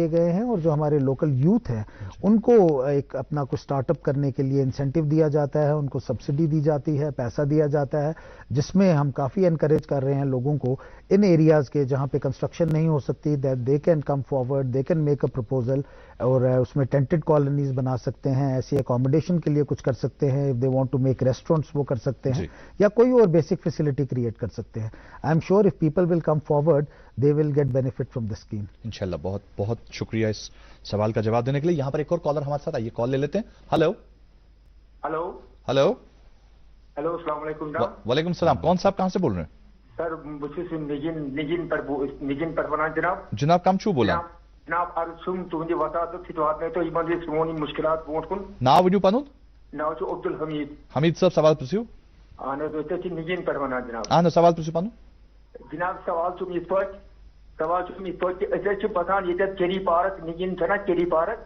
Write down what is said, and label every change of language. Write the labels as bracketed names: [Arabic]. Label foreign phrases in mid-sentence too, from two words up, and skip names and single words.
[Urdu] گئے ہیں اور جو ہمارے [English] local youth [Urdu] ہیں ان کو ایک اپنا کچھ اسٹارٹ اپ کرنے کے لیے انسینٹیو دیا جاتا ہے, ان کو سبسڈی دی جاتی ہے, پیسہ دیا جاتا ہے, جس میں ہم کافی انکریج کر رہے ہیں لوگوں کو ان ایریاز کے جہاں پہ کنسٹرکشن نہیں ہو سکتی, [English] that they can come forward, they can make a proposal, [Urdu] اور اس میں [English] tented colonies [Urdu] بنا سکتے ہیں, ایسی اکاموڈیشن کے لیے کچھ کر سکتے ہیں, [English] if they want to make restaurants [Urdu] وہ کر سکتے ہیں, یا کوئی اور [English] basic facility [Urdu] کریٹ کر سکتے ہیں. [English] I am sure if people will come forward they will get benefit from the scheme. [Arabic] انشاءاللہ. [Urdu] بہت بہت شکریہ اس سوال کا جواب دینے کے لیے. یہاں پر ایک اور کالر ہمارے ساتھ آئیے, کال لے لیتے ہیں. ہلو ہلو ہلو [Arabic] ہلو السلام علیکم. وعلیکم السلام. [Urdu] کون صاحب کہاں سے بول رہے ہیں؟ [Kashmiri] سر بس نگین پروان جناب کم چھو بولا جناب عرض چھم تہندِ وساطت سۭتۍ واتنٲیتو تو یِمن سون مشکلات برونٛٹھ کُن. ناو ؤنِو پنُن. ناو چھُ عبدالحمید. حمید صاحب سوال پرژھِو. اہن حظ أسۍ چھِ نگین پروان جناب. اہن حظ سوال پرژھِو پنُن. جناب سوال چھُم یِتھ پٲٹھۍ کہ أسۍ حظ چھِ بسان ییٚتٮ۪تھ چیری پارک نگین چھَنا چیری پارک.